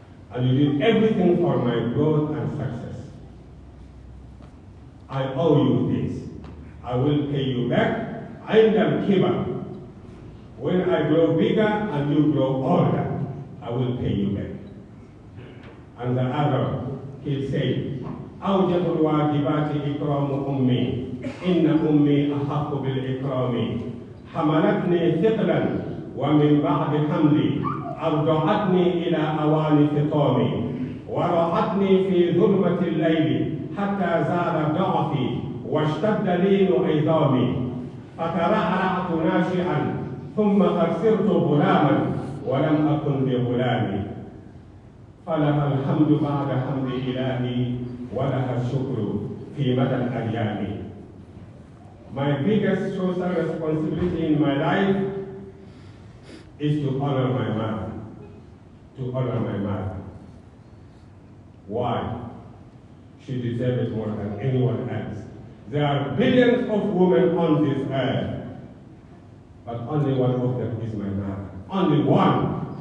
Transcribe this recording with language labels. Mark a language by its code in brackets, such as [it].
[en] And you did everything for my growth and success. I owe you this. I will pay you back. [ar] عند الكبر. [en] When I grow bigger and you grow older, I will pay you back. And the other, he said, [ar] أوجب الواجبات إكرام أمي إن أمي أحق بالإكرام حملتني ثقلا ومن بعد حملي أرضعتني إلى أوان فطامي ورعتني في ظلمة الليل حتى زال ضعفي واشتد لين عظامي فترعرعت ناشئا ثم قد صرت غلاما ولم أكن بغلامي فلها الحمد بعد حمد إلهي ولها الشكر في مدى الأيام. [en] My biggest social responsibility in my life is to honor my mother. To honor my mother. Why? She deserves it more than anyone else. There are billions of women on this earth, but only one of them is my mother. Only one.